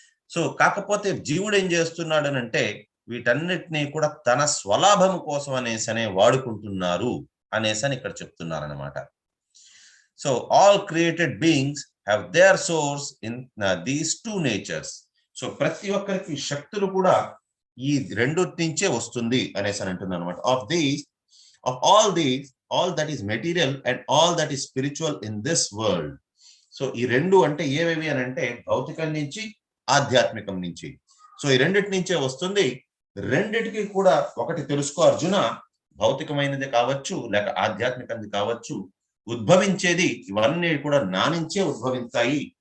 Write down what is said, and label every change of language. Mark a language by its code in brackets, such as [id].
[te] So కాకపోతే జీవుడు ఏం చేస్తున్నాడు అని అంటే వీటన్నిటినీ కూడా తన స్వలాభం కోసం అనేసనే వాడుకుంటున్నారు అనేసని ఇక్కడ చెప్తున్నారనమాట. [en] So all created beings have their source in these 2 natures. [te] So ప్రతి ఒక్కరికి శక్తులు కూడా ఈ 2 నుంచే వస్తుంది అనేసి అంటున్నారు అనమాట. [en] Of all these, all that is material and all that is spiritual in this world. [te] So ఈ 2 అంటే ఏవేవి అని అంటే భౌతికం నుంచి, ఆధ్యాత్మికం నుంచి. సో ఈ 2 నుంచే వస్తుంది. 2టికి కూడా ఒకటి తెలుసుకో అర్జున, భౌతికమైనది కావచ్చు లేక ఆధ్యాత్మికమైనది కావచ్చు, ఉద్భవించేది ఇవన్నీ కూడా నా నుంచే ఉద్భవించాయి.